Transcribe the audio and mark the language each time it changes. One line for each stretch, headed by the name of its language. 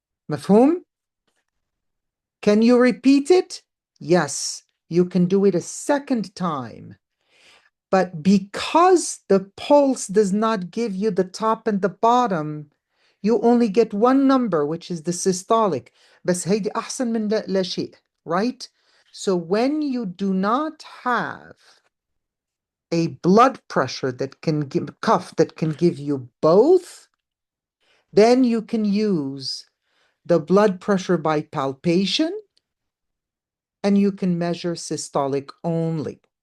Arabic: مفهوم?
English: Can you repeat it? Yes, you can do it a second time. But because the pulse does not give you the top and the bottom, you only get one number, which is the systolic.
Arabic: بس هيدي أحسن من لا شيء,
English: right? So when you do not have a blood pressure that can give cuff that can give you both, then you can use the blood pressure by palpation and you can measure systolic only.